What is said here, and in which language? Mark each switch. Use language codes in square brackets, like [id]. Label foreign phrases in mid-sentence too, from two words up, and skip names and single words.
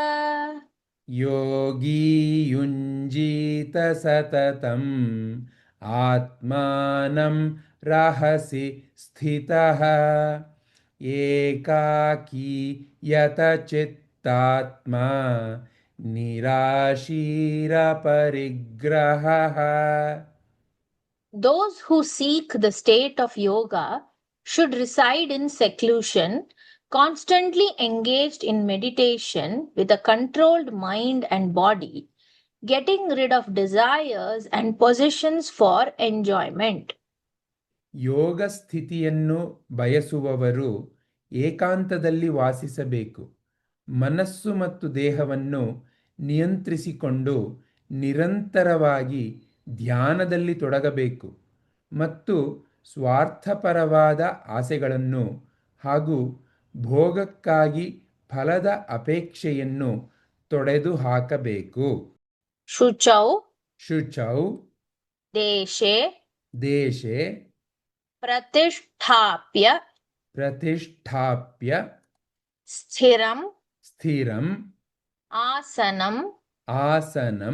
[sa] योगी युञ्जीत सततम् आत्मानं रहसि स्थितः एकाकी यतचित्तात्मा निराशीरपरिग्रहः [en] Those who seek the state of yoga should reside in seclusion, constantly engaged in meditation with a controlled mind and body, getting rid of desires and possessions for enjoyment. [kn] ಯೋಗ ಸ್ಥಿತಿಯನ್ನು ಬಯಸುವವರು ಏಕಾಂತದಲ್ಲಿ ವಾಸಿಸಬೇಕು. ಮನಸ್ಸು ಮತ್ತು ದೇಹವನ್ನು ನಿಯಂತ್ರಿಸಿಕೊಂಡು ನಿರಂತರವಾಗಿ ಧ್ಯಾನದಲ್ಲಿ ತೊಡಗಬೇಕು ಮತ್ತು ಸ್ವಾರ್ಥಪರವಾದ ಆಸೆಗಳನ್ನು ಹಾಗೂ ಭೋಗಕ್ಕಾಗಿ ಫಲದ ಅಪೇಕ್ಷೆಯನ್ನು ತೊಡೆದುಹಾಕಬೇಕು. [sa] शुचौ ಶುಚೌ देशे ದೇಶೆ प्रतिष्ठाप्य ಪ್ರತಿಷ್ಠಾಪ್ಯ स्थिरं ಸ್ಥಿರಂ आसनम् ಆಸನಂ